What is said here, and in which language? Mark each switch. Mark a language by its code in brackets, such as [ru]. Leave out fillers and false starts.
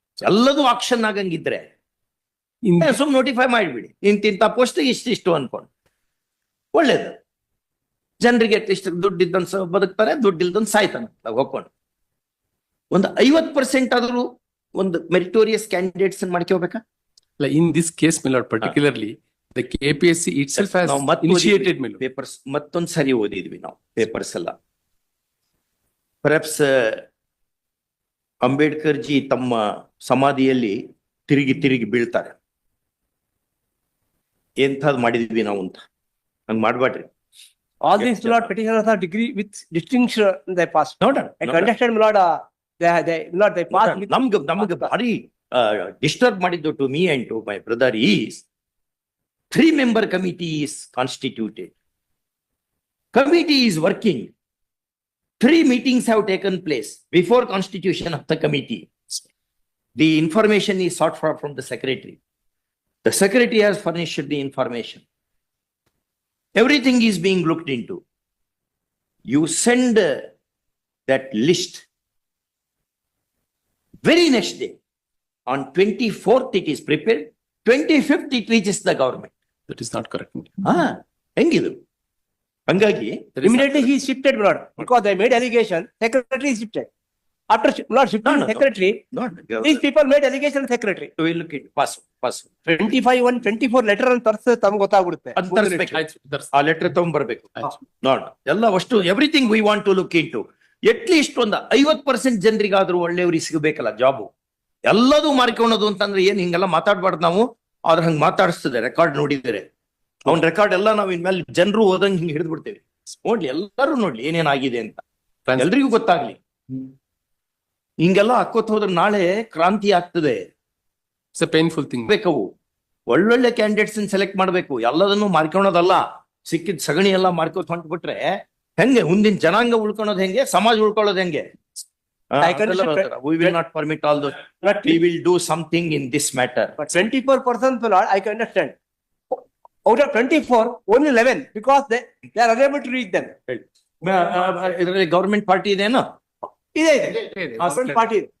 [kn] ಎಲ್ಲದೂ ಆಕ್ಷನ್ ಆಗಂಗಿದ್ರೆ ಸುಮ್ ನೋಟಿಫೈ ಮಾಡಿಬಿಡಿ, ಇಂತಿಂತ ಪೋಸ್ಟ್ ಇಷ್ಟು ಅನ್ಕೊಂಡು ಒಳ್ಳೇದು. ಜನರಿಗೆ ಅಟ್ಲೀಸ್ಟ್ ದುಡ್ಡಿದ್ದಂತ ಬದುಕ್ತಾರೆ, ದುಡ್ಡಿಲ್ದೊಂದು ಸಾಯ್ತಾನೆ ಹೋಗ್ಕೊಂಡು. ಒಂದು 50% ಆದ್ರೂ ಒಂದು meritorious candidates ಮಾಡ್ಕೋಬೇಕಾ? [en] In this case, my lord, particularly the KPSC itself has initiated [kn] papers. ಮತ್ತೊಂದು ಸರಿ ಓದಿದ್ವಿ ನಾವು ಪೇಪರ್ಸ್ ಎಲ್ಲ. ಪರ್ಹ್ಯಾಪ್ಸ್ ಅಂಬೇಡ್ಕರ್ ಜಿ ತಮ್ಮ ಸಮಾಧಿಯಲ್ಲಿ ತಿರುಗಿ ಬೀಳ್ತಾರೆ. ಎಂಥದ್ ಮಾಡಿದ್ವಿ ನಾವು ಅಂತ. ಹಂಗ್ ಮಾಡ್ಬೇಡ್ರಿ. [en] All these lord petitioners are degree with distinction they passed. [kn] ನೋಡೋಣ. [en] I understand, lord. They passed. [kn] ನಮ್ಗೆ ಭಾರಿ ಡಿಸ್ಟರ್ಬ್ ಮಾಡಿದ್ದು [en] To me and to my brother is 3-member committee is constituted. Committee is working. 3 meetings have taken place before constitution of the committee. The information is sought for from the secretary. The secretary has furnished the information. Everything is being looked into. You send that list. Very next day, on 24th it is prepared. 25th it reaches the government. That is not correct. [kn] ಹೆಂಗಿದು? ಹಂಗಾಗಿ [en] Immediately he is shifted, lord, because they made allegation. Secretary is shifted. After lord shifting secretary, these people made allegation secretary. we look at pass [kn] 25 1 24 letter ಅಂತ ತರ್ಸ ತಮ್ಗೆ ಗೊತ್ತಾಗ್ಬಿಡುತ್ತೆ. ಅದು ತರಿಸ್ಬೇಕು. ಆ letter ತಗೊಂಡ್ಬರ್ಬೇಕು. ನೋಡ್ ಎಲ್ಲ ಅಷ್ಟು [en] Everything we want to look into. [kn] At least ಒಂದು 50% ಜನರಿಗಾದ್ರೂ ಒಳ್ಳೆಯವ್ರಿಗೆ ಸಿಗಬೇಕಲ್ಲ ಜಾಬು. ಎಲ್ಲದೂ ಮಾರ್ಕೊಳ್ಳೋದು ಅಂತಂದ್ರೆ ಏನ್ ಹಿಂಗೆಲ್ಲ ಮಾತಾಡ್ಬಾರ್ದು ನಾವು. ಆದ್ರೆ ಹಂಗ್ ಮಾತಾಡಿಸ್ತದೆ, ರೆಕಾರ್ಡ್ ನೋಡಿದರೆ ಅವ್ನ ರೆಕಾರ್ಡ್ ಎಲ್ಲ ನಾವು ಇನ್ಮೇಲೆ ಜನರು ಓದಂಗ್ ಹಿಂಗ್ ಹಿಡಿದು ಬಿಡ್ತೇವೆ. ನೋಡ್ಲಿ, ಎಲ್ಲರೂ ನೋಡ್ಲಿ ಏನೇನಾಗಿದೆ ಅಂತ, ಎಲ್ರಿಗೂ ಗೊತ್ತಾಗ್ಲಿ. ಹಿಂಗೆಲ್ಲ ಹಾಕೋತ್ ಹೋದ್ರೆ ನಾಳೆ ಕ್ರಾಂತಿ ಆಗ್ತದೆ. [en] It's a painful thing. [kn] ಬೇಕವು ಒಳ್ಳೊಳ್ಳೆ ಕ್ಯಾಂಡಿಡೇಟ್ಸ್ ಸೆಲೆಕ್ಟ್ ಮಾಡ್ಬೇಕು. ಎಲ್ಲದನ್ನು ಮಾರ್ಕೊಳ್ಳೋದಲ್ಲ. ಸಿಕ್ಕಿದ್ ಸಗಣಿ ಎಲ್ಲ ಮಾರ್ಕೋತ್ ಹೊಂಟ್ಬಿಟ್ರೆ ಹೆಂಗೆ ಮುಂದಿನ ಜನಾಂಗ ಉಳ್ಕೊಳ್ಳೋದು ಹೆಂಗೆ, ಸಮಾಜ ಉಳ್ಕೊಳ್ಳೋದು ಹೆಂಗೆ? [en] We will not permit all those. We will do something in this matter. But 24%, lord, I can understand. Out of 24, only 11 because they are unable to reach them. [kn] ಇದರಲ್ಲಿ ಗವರ್ಮೆಂಟ್ ಪಾರ್ಟಿ ಇದೆನಾ? ಇದೆ government party.